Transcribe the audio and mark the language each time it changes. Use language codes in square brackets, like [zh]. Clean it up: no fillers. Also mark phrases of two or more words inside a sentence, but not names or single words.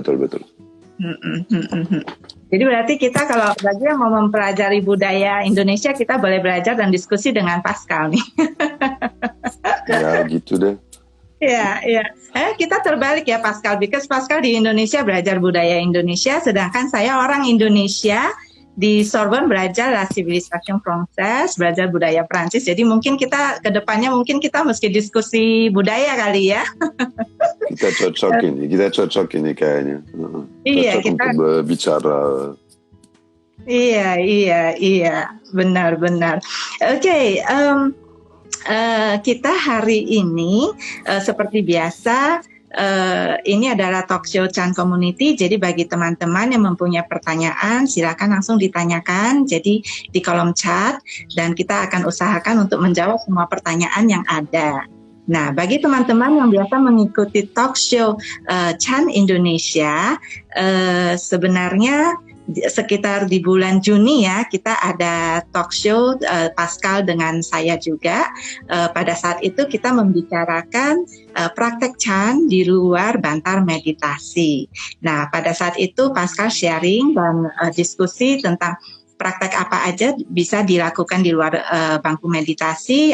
[id] Jadi berarti kita kalau bagi yang mau mempelajari budaya Indonesia, kita boleh belajar dan diskusi dengan Pascal nih. Ya, gitu deh. Iya. Kita terbalik ya Pascal, because Pascal di Indonesia belajar budaya Indonesia, sedangkan saya orang Indonesia di Sorbonne belajar [fr] la civilisation française, [id] belajar budaya Prancis. Jadi mungkin kita kedepannya kita mesti diskusi budaya kali ya. Kita cocok ini kayaknya. Iya, cocok untuk berbicara. Iya, benar. Oke, kita hari ini seperti biasa. Ini adalah [en] talk show [id] Chan Community, jadi bagi teman-teman yang mempunyai pertanyaan silakan langsung ditanyakan jadi di kolom chat, dan kita akan usahakan untuk menjawab semua pertanyaan yang ada. Nah, bagi teman-teman yang biasa mengikuti [en] talk show [id] Chan Indonesia, sebenarnya sekitar di bulan Juni ya, kita ada talk show Pascal dengan saya juga. Pada saat itu kita membicarakan praktek Chan di luar bantar meditasi. Nah, pada saat itu Pascal sharing dan diskusi tentang praktek apa aja bisa dilakukan di luar bangku meditasi.